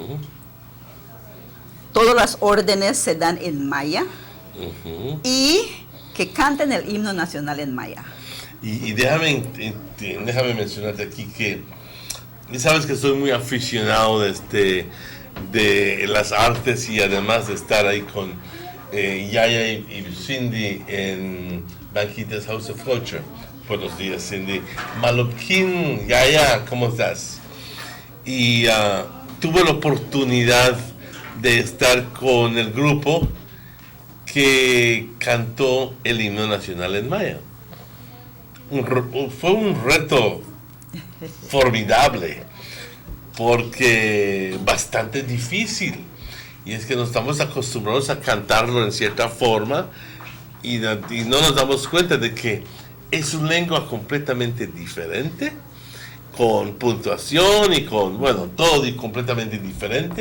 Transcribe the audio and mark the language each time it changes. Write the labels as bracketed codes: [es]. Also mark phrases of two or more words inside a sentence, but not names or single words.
[es] Todas las órdenes se dan en maya y que canten el himno nacional en maya. Y déjame mencionarte aquí que ya sabes que soy muy aficionado de las artes, y además de estar ahí con Yaya y Cindy en Banquitas House of Culture. Buenos días, Cindy. Malopkin, Yaya, ¿cómo estás? Y tuve la oportunidad de estar con el grupo que cantó el himno nacional en maya. Fue un reto formidable, porque bastante difícil, y es que nos estamos acostumbrados a cantarlo en cierta forma y no nos damos cuenta de que es una lengua completamente diferente, con puntuación y con, bueno, todo y completamente diferente.